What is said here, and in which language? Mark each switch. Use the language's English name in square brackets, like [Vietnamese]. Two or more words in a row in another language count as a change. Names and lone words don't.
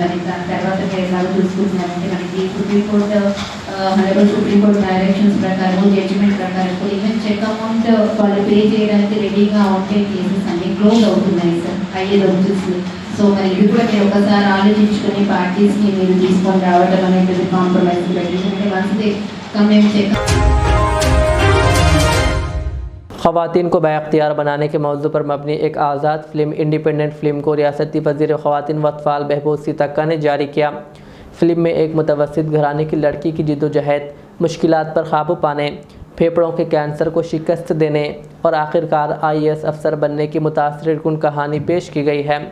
[Telugu] మరి దాని తర్వాత మీరు ఎలాగో చూసుకుంటున్నారంటే మనకి [English] Supreme Court directions [Telugu] ప్రకారం జడ్జిమెంట్ ప్రకారం [English] even check amount [Telugu] వాళ్ళు పే చేయడానికి రెడీగా ఉంటే కేసెస్ అన్ని క్లోజ్ అవుతున్నాయి సార్, అయ్యేది. సో మరి ఇది కూడా మీరు ఒకసారి ఆలోచించుకొని పార్టీస్ని మీరు తీసుకొని రావడం అనేది కాంప్రమైజ్ పెట్టి మంచిది [English] community check. [Urdu] خواتین کو بااختیار بنانے کے موضوع پر مبنی ایک آزاد فلم [English] independent film [Urdu] کو ریاستی وزیر خواتین و اطفال بہبود سیتکا نے جاری کیا. فلم میں ایک متوسط گھرانے کی لڑکی کی جدوجہد, مشکلات پر قابو پانے, پھیپھڑوں کے کینسر کو شکست دینے اور آخرکار IAS افسر بننے کی متاثر کن کہانی پیش کی گئی ہے.